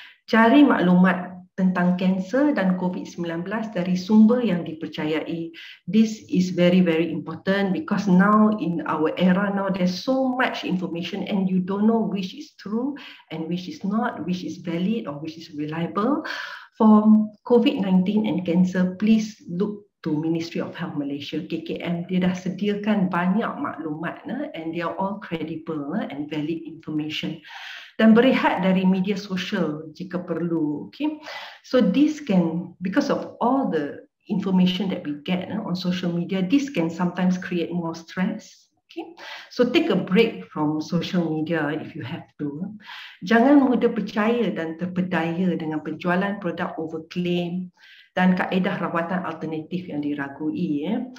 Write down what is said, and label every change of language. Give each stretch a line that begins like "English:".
Malay: Cari maklumat tentang kanser dan COVID-19 dari sumber yang dipercayai.
English: This is very, very important because now in our era now there's so much information and you don't know which is true and which is not, which is valid or which is reliable. For COVID-19 and cancer, please look to Ministry of Health Malaysia, KKM.
Malay: Dia dah sediakan banyak maklumat
English: and they are all credible and valid information.
Malay: Dan berehat dari media sosial jika perlu.
English: Okay, so this can, because of all the information that we get on social media, this can sometimes create more stress. Okay, so take a break from social media if you have to.
Malay: Jangan mudah percaya dan terpedaya dengan penjualan produk overclaim dan kaedah rawatan alternatif yang diragui.